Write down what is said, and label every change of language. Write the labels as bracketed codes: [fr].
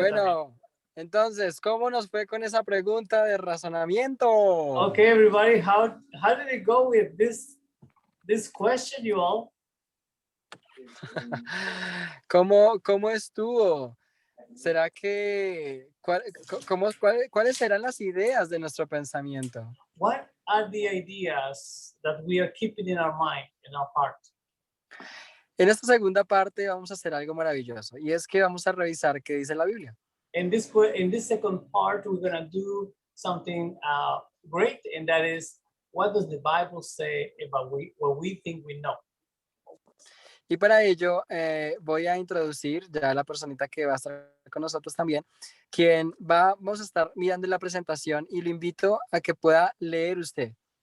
[es] Bueno, entonces, ¿cómo nos fue con esa pregunta de razonamiento? [en] Okay, everybody, how did it go with this question, you all? [es] ¿Cómo estuvo? ¿Será que cuáles serán las ideas de nuestro pensamiento? [en] What are the ideas that we are keeping in our mind, in our heart? [es] En esta segunda parte vamos a hacer algo maravilloso y es que vamos a revisar qué dice la Biblia. [en] In this second part, we're going to do something great, and that is, what does the Bible say about what we think we know? [es] Y para ello voy a introducir ya a la personita que va a estar con nosotros también, vamos a estar mirando la presentación y lo invito a que pueda leer usted.